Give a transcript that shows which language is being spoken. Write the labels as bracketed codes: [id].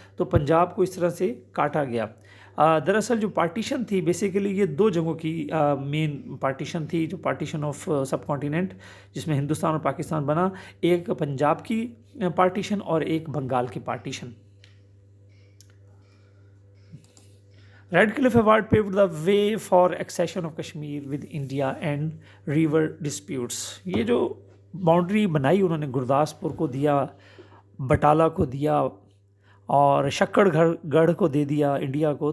[ur] تو پنجاب کو اس طرح سے کاٹا گیا. دراصل جو پارٹیشن تھی بیسیکلی یہ 2 جگہوں کی مین پارٹیشن تھی, جو پارٹیشن آف سب کانٹیننٹ جس میں ہندوستان اور پاکستان بنا, ایک پنجاب کی پارٹیشن اور ایک بنگال کی partition. [en] Red Cliff Award paved the way for accession of Kashmir with India and river disputes. [ur] یہ جو باؤنڈری بنائی انہوں نے گرداسپور کو دیا, بٹالہ کو دیا اور شکڑ گڑھ کو دے دیا انڈیا کو.